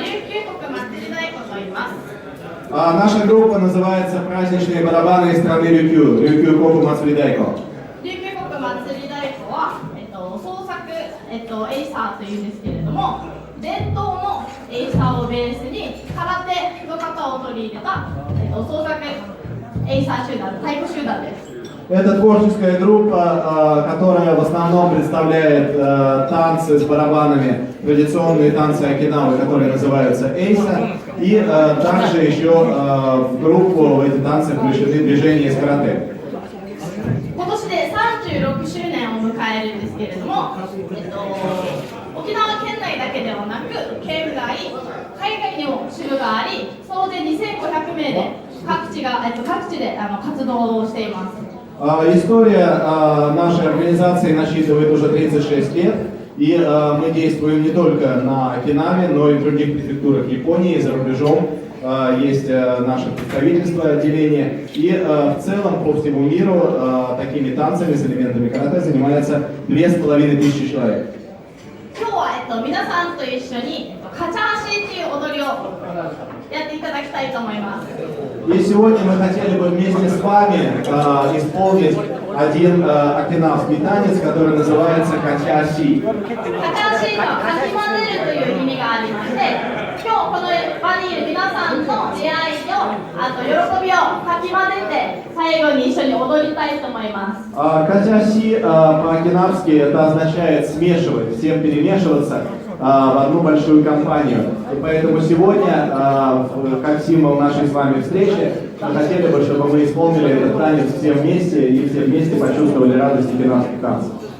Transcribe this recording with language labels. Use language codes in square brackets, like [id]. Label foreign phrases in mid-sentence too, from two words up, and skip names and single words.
[ru] Наша группа называется «Праздничные барабаны из страны Рюкю», [ja] Ryukyu国祭り太鼓。琉球国祭り太鼓は、創作、エイサというんですけれども、伝統のエイサをベースに空手の型を取り入れた、創作エイサ集団、太鼓集団です。 [ru] Это творческая группа, которая в основном представляет танцы с барабанами, традиционные танцы окинавы, которые называются эйса, и также еще в группу в эти танцы включены движения из карате. [ja] 今年で36周年を迎えるんですけれども、沖縄県内だけではなく県外、海外にも支部があり、総勢2500名で各地で活動をしています。 [ru] История нашей организации насчитывает уже 36 лет, и мы действуем не только на Окинаве, но и в других префектурах Японии, за рубежом. Есть наше представительство, отделение, и в целом по всему миру такими танцами с элементами карате занимается 2500 человек. [ja] 今日は皆さんと一緒にカチャーシーという踊りをやっていただきたいと思います。 [ru] И сегодня мы хотели бы вместе с вами исполнить один окинавский танец, который называется качаси. [ja] カチャーシーとはかき混ぜるという意味がありまして、今日この場にいる皆さんの出会いと喜びをかき混ぜて最後に一緒に踊りたいと思います。 [ru] Качаси по-окинавски это означает смешивать, всем перемешиваться в одну большую компанию. И поэтому сегодня, как символ нашей с вами встречи, мы хотели бы, чтобы мы исполнили этот танец все вместе и все вместе почувствовали радость окинавских танцев.